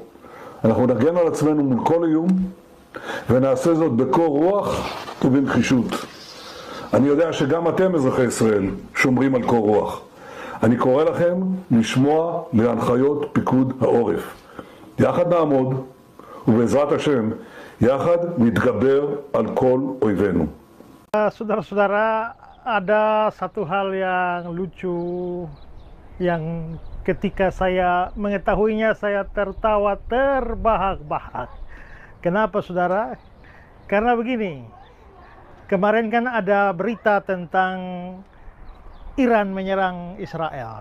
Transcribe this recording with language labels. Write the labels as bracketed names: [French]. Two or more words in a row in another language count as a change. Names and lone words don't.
[Hebrew] אנחנו נגן על עצמנו מול כל איום, ונעשה זאת בקור רוח ובנחישות. אני יודע שגם אתם אזרחי ישראל שומרים על קור רוח. אני קורא לכם לשמוע להנחיות פיקוד העורף. יחד נעמוד, ובעזרת השם, יחד נתגבר על כל אויבינו. [Indonesian] Saudara-saudara, ada satu hal yang lucu yang ketika saya mengetahuinya saya tertawa terbahak-bahak. Kenapa saudara? Karena begini, kemarin kan ada berita tentang Iran menyerang Israel.